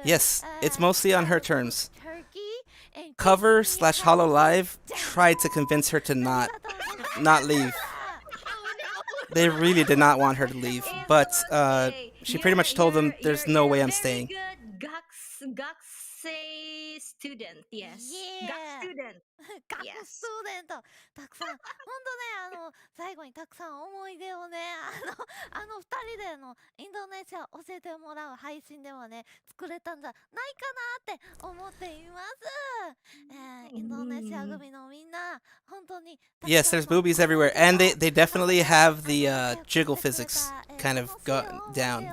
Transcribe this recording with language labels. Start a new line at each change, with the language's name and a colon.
English: Yes, it's mostly on her terms. Turkey and Cover/Hololive tried to convince her to not leave. They really did not want her to leave, but she pretty much told them there's no way I'm staying. Gakusei student, yes. Yeah. Gak student.
Japanese: 学ストゥーデントたくさん本当ね最後にたくさん思い出をね、あの二人でのインドネシア教えてもらう配信ではね、作れたんじゃないかなって思っています。インドネシア組のみんな、本当に。
English: Yes, there's boobies everywhere, and they definitely have the jiggle physics kind of down.